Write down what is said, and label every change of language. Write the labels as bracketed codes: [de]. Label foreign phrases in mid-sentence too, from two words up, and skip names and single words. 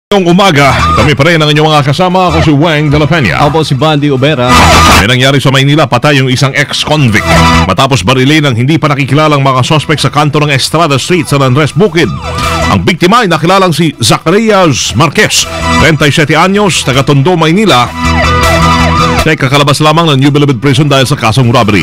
[tl] Ngayong umaga, kami pa rin ang inyong mga kasama. Ako si Weng de la Peña. Ako po si Bandy Obera. May nangyari sa Maynila, patay yung isang ex-convict matapos barilin ng hindi pa nakikilalang mga sospek sa kanto ng Estrada Street sa Andres Bukid. Ang biktima ay nakilalang si Zacarias Marquez, 37 anyos, taga Tondo, Maynila. Siya ay kakalabas lamang ng New Bilibid Prison dahil sa kasong robbery.